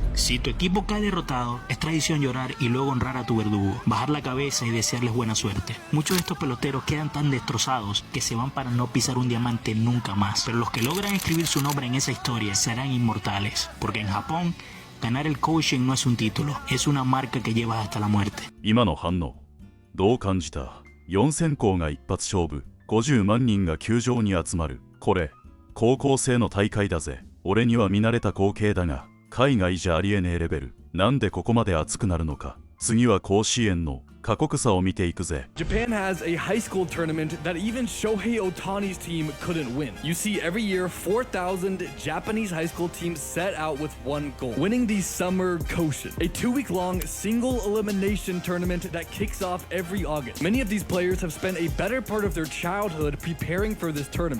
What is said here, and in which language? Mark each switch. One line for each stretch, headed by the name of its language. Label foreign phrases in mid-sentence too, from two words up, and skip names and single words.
Spanish: Si tu equipo cae derrotado, es tradición llorar y luego honrar a tu verdugo, bajar la cabeza y desearles buena suerte. Muchos de estos peloteros quedan tan destrozados que se van para no pisar un diamante nunca más. Pero los que logran escribir su nombre en esa historia serán inmortales, porque en Japón ganar el Koshien no es un título, es una marca que llevas hasta la muerte.
Japanese: 今の反応どう感じた？4選考が一発勝負、50万人が球場に集まる。これ、高校生の大会だぜ。俺には見慣れた光景だが、海外じゃありえねえレベル。なんでここまで熱くなるのか。次は甲子園の過酷さを見ていくぜ。
English: Japan has a high school tournament that even Shohei Ohtani's team couldn't win. You see, every year, 4,000 Japanese high school teams set out with one goal: winning the Summer Koshien, a 2-week-long single elimination tournament that kicks off every August. Many of these players have spent a better part of their childhood preparing for this tournament.